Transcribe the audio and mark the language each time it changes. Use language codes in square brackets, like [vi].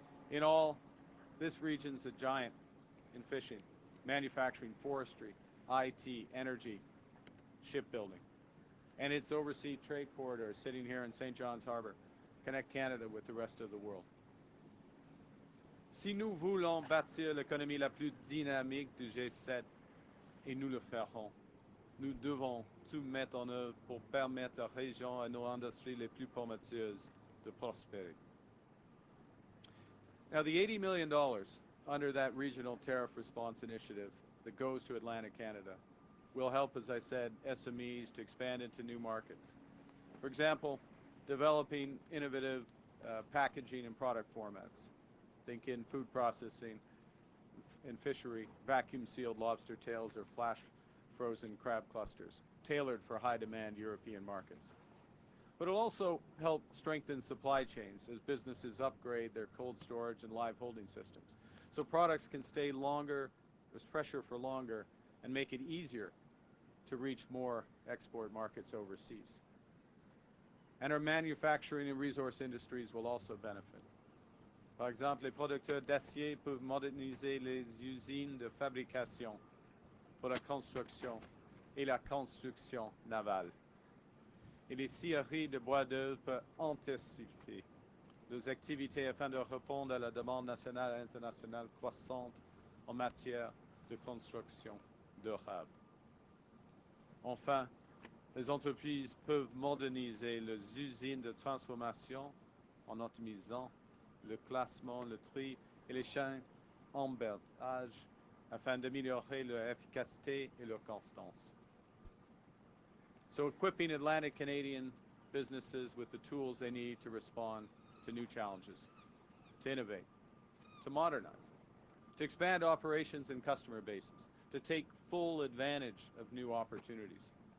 [en] In all, this region's a giant in fishing, manufacturing, forestry, IT, energy, shipbuilding. And its overseas trade corridor sitting here in St. John's Harbour connect Canada with the rest of the world. [fr] Si nous voulons bâtir l'économie la plus dynamique du G7, et nous le ferons, nous devons tout mettre en œuvre pour permettre à la région et nos industries les plus prometteuses de prospérer. [en] Now, the $80 million under that regional tariff response initiative that goes to Atlantic Canada will help, as I said, SMEs to expand into new markets. For example, developing innovative packaging and product formats. Think in food processing, in fishery, vacuum-sealed lobster tails or flash-frozen crab clusters, tailored for high-demand European markets. But it'll also help strengthen supply chains as businesses upgrade their cold storage and live holding systems, so products can stay longer, fresher for longer, and make it easier to reach more export markets overseas. And our manufacturing and resource industries will also benefit. [fr] Par exemple, les producteurs d'acier peuvent moderniser les usines de fabrication pour la construction et la construction navale. Et les scieries de bois d'œuvre peuvent intensifier nos activités afin de répondre à la demande nationale et internationale croissante en matière de construction durable. Enfin, les entreprises peuvent moderniser leurs usines de transformation en optimisant le classement, le tri et les chaînes d'emballage afin d'améliorer leur efficacité et leur constance. [en] So equipping Atlantic Canadian businesses with the tools they need to respond to new challenges, to innovate, to modernize, to expand operations and customer bases, to take full advantage of new opportunities.